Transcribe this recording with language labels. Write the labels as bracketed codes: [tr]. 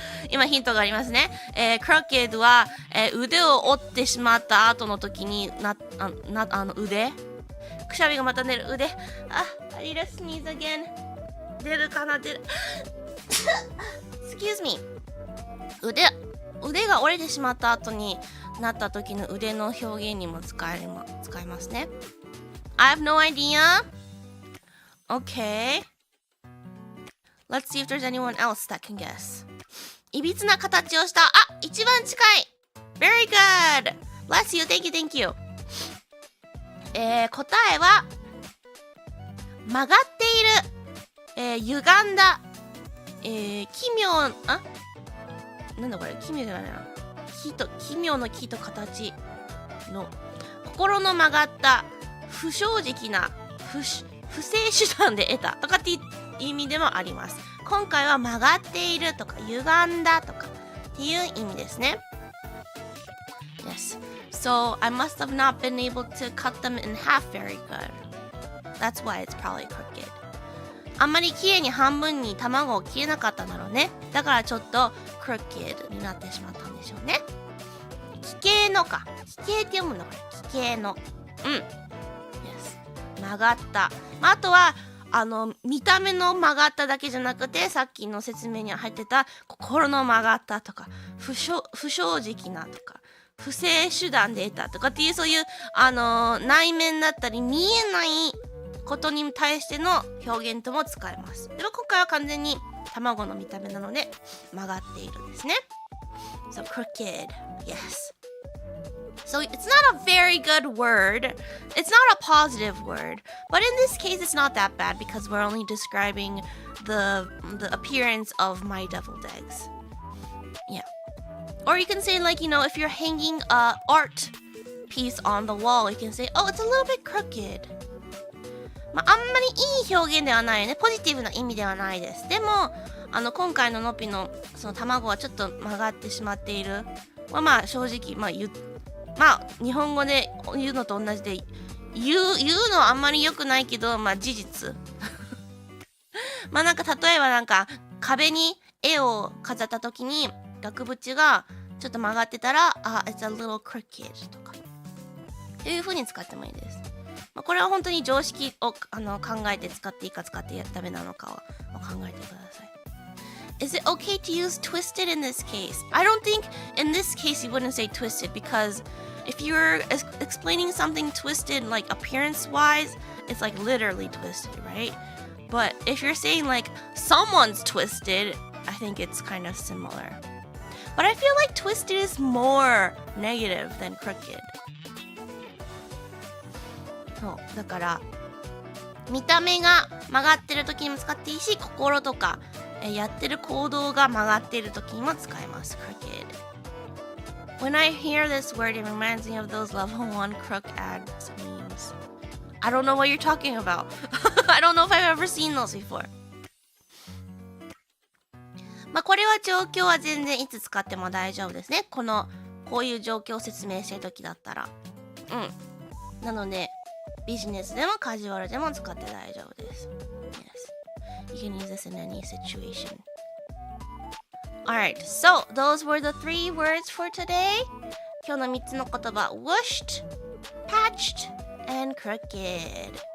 [ja] 今ヒントがありますね。crooked は、腕を折ってしまった後の時に腕くしゃみがまた出る腕 [en] I need to sneeze again [ja] 出るかな出る [en] excuse me [ja] 腕が折れてしまった後になった時の腕の表現にも使えますね。 [en] I have no idea. Okay. Let's see if there's anyone else that can guess. [ja] いびつな形をした一番近い [en] Very good! Bless you, thank you, thank you. [ja] 答えは曲がっている、歪んだ、奇妙なんだこれ奇妙じゃないな奇妙の木と形の心の曲がった不正直な不正手段で得たとかっていう意味でもあります。今回は曲がっているとか歪んだとかっていう意味ですね。 [en] Yes. So I must have not been able to cut them in half very good. That's why it's probably crooked. [ja] あんまり綺麗に半分に卵を切れなかったんだろうね。だからちょっと crooked になってしまったんでしょうね。奇形のか。奇形って読むんだこれ。奇形の。Yes. 曲がった。あとは見た目の曲がっただけじゃなくてさっきの説明に入ってた心の曲がったとか不正直なとか不正手段で得たとかっていうそういう内面だったり見えないことに対しての表現とも使えます。でも今回は完全に卵の見た目なので曲がっているですね。 [en] So crooked, yes. So it's not a very good word. It's not a positive word. But in this case, it's not that bad because we're only describing the appearance of my deviled eggs. Yeah. Or you can say like, if you're hanging a art piece on the wall, you can say, oh, it's a little bit crooked. [ja] まあ、あんまりいい表現ではないよね。ポジティブな意味ではないです。でも今回ののぴのその卵はちょっと曲がってしまっている。まあ正直まあ日本語で言うのと同じで言うのはあんまり良くないけど、まあ事実。まあなんか例えばなんか壁に絵を飾った時に額縁がちょっと曲がってたら [en] it's a little crooked [ja] とかっていう風に使ってもいいです。まあ、これは本当に常識を考えて使っていいか使ってダメなのかを考えてください。 [en] Is it okay to use twisted in this case? I don't think in this case you wouldn't say twisted because if you're explaining something twisted like appearance wise, it's like literally twisted, right? But if you're saying like someone's twisted, I think it's kind of similar. But I feel like twisted is more negative than crooked. [ja] そうだから見た目が曲がってる時にも使っていいし、心とかやってる行動が曲がってる時にも使えます。 [en] crooked. When I hear this word, it reminds me of those level 1 crook ads memes. I don't know what you're talking about. I don't know if I've ever seen those before. [ja] まあこれは状況は全然いつ使っても大丈夫ですね。こういう状況を説明してる時だったら。なのでビジネスでもカジュアルでも使って大丈夫です。 [en] Yes. You can use this in any situation. Alright, so those were the 3 words for today. [ja] 今日の3つの言葉 whooshed, patched, and crooked.